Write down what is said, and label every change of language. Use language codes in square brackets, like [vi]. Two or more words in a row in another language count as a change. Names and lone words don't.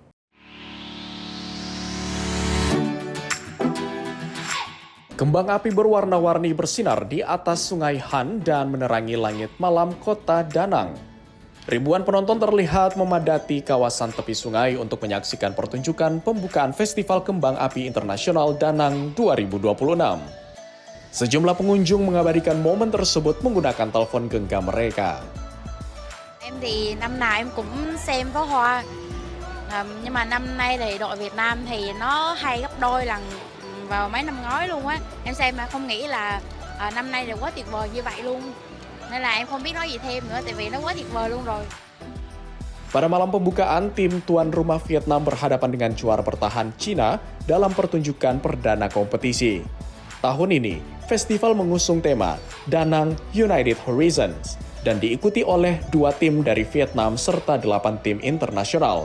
[id] Kembang api berwarna-warni bersinar di atas sungai Han dan menerangi langit malam kota Da Nang. Ribuan penonton terlihat memadati kawasan tepi sungai untuk menyaksikan pertunjukan pembukaan Festival Kembang Api Internasional Da Nang 2026. Sejumlah pengunjung mengabadikan momen tersebut menggunakan telepon genggam mereka. [vi] Em thì năm nào em cũng xem pháo hoa, nhưng mà năm nay thì đội Việt Nam thì nó hay gấp đôi lần vào mấy năm ngoái luôn á. Em xem mà không nghĩ là năm nay là quá tuyệt vời như vậy luôn. Nên là em không biết nói gì thêm nữa, tại vì nó quá tuyệt vời luôn rồi. [id] Pada malam pembukaan, tim tuan rumah Vietnam berhadapan dengan juara bertahan Cina dalam pertunjukan perdana kompetisi. Tahun ini, festival mengusung tema Danang United Horizons dan diikuti oleh 2 tim dari Vietnam serta 8 tim internasional.